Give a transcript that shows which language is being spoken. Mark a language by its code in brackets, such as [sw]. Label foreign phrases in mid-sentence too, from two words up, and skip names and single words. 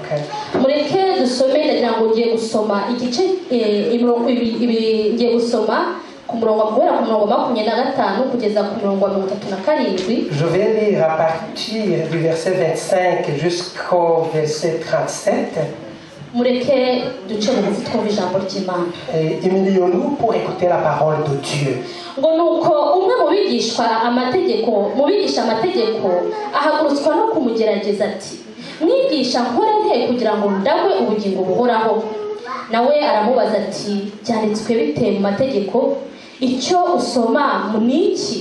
[fr] Je vais lire à partir du verset 25 jusqu'au verset 37. [rw] mureke duce bugufi twumva ijambo ry'Imana. [fr] Et humilions-nous pour écouter la parole de Dieu. [rw] ngo nuko umwe mu bigisha amategeko ahagurutswa no kumugerageza ati, mwigisha nkore nte kugira ngo ndagwe ubugingo buhoraho? nawe aramubaza ati, byanditswe bite mu mategeko? icyo usoma ni iki?